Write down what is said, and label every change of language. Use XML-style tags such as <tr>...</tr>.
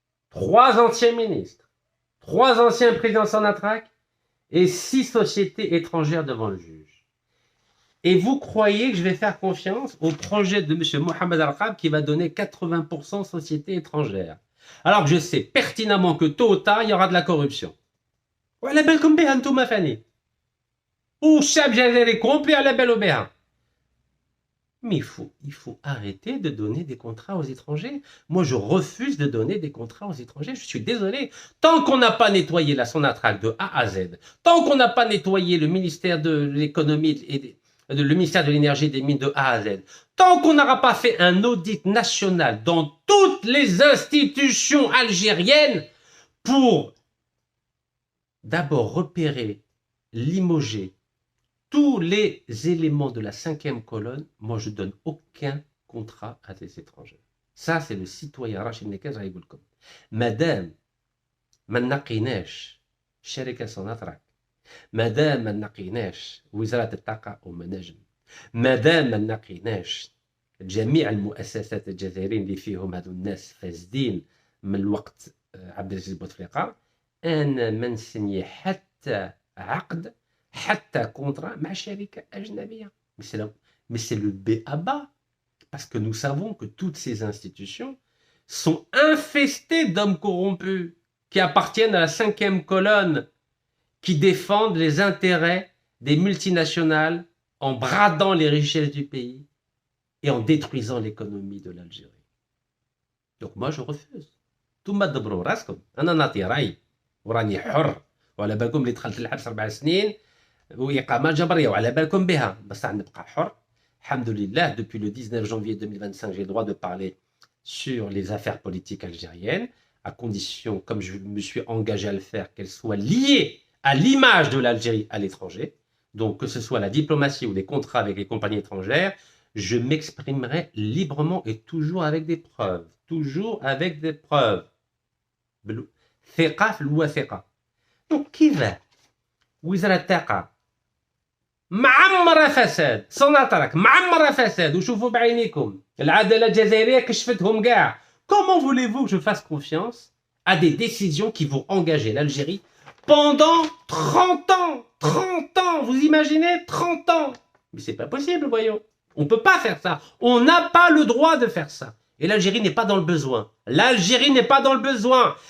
<fr>3 anciens ministres, 3 anciens présidents de Sonatrach et 6 sociétés étrangères devant le juge. Et vous croyez que je vais faire confiance au projet de M. Mohamed Al-Khab qui va donner 80% sociétés étrangères? Alors que je sais pertinemment que tôt ou tard, il y aura de la corruption.</fr> <ar>وعلى بالكم بها انتم فاني. والشعب الجزائري complet على بالو بها.</ar> <fr>Mais il faut arrêter de donner des contrats aux étrangers. Moi, je refuse de donner des contrats aux étrangers. Je suis désolé. Tant qu'on n'a pas nettoyé la Sonatrach de A à Z, tant qu'on n'a pas nettoyé le ministère de l'économie et le ministère de l'énergie et des mines de A à Z, tant qu'on n'aura pas fait un audit national dans toutes les institutions algériennes pour d'abord repérer, limoger tous les éléments de la 5e colonne, moi je donne aucun contrat à des étrangers. Ça c'est le citoyen Rachid Nekaz Raïboulkom.</fr> <ar>Madame, ما نقيناش شركة سوناتراك، مادام ما نقيناش وزارة الطاقة والمناجم، مادام ما نقيناش جميع المؤسسات الجزائريين اللي فيهم هذو الناس فاسدين من الوقت عبد العزيز بوتفليقة، أنا ما نسني حتى عقد حتى contrat مع شركة أجنبية.</ar> <fr>Mais c'est le b.a.-ba, parce que nous savons que toutes ces institutions sont infestées d'hommes corrompus qui appartiennent à la 5e colonne, qui défendent les intérêts des multinationales en bradant les richesses du pays et en détruisant l'économie de l'Algérie. Donc moi je refuse.</fr> <ar>ثم دبروا راسكم، أنا نعطي رأي وراني حر وعلى بالكم اللي دخلت الحبس 4 سنين وإقامة جبرية وعلى بالكم بها، بس نبقى حر.</ar> <fr>Alhamdoulilah, depuis le 19 janvier 2025, j'ai le droit de parler sur les affaires politiques algériennes, à condition, comme je me suis engagé à le faire, qu'elles soient liées à l'image de l'Algérie à l'étranger. Donc, que ce soit la diplomatie ou les contrats avec les compagnies étrangères, je m'exprimerai librement et toujours avec des preuves. Toujours avec des preuves.</fr> <ar>ثقة في الوثيقة. Donc, كيف وزارة الطاقة معمرة فساد، سوناتراك معمرة فساد وشوفوا بعينيكم العدالة الجزائرية كشفتهم كاع.</ar> <fr>Comment voulez-vous que je fasse confiance à des décisions qui vont engager l'Algérie pendant 30 ans? 30 ans, vous imaginez? 30 ans. Mais c'est pas possible, voyons. On peut pas faire ça. On n'a pas le droit de faire ça. Et l'Algérie n'est pas dans le besoin. L'Algérie n'est pas dans le besoin.</fr>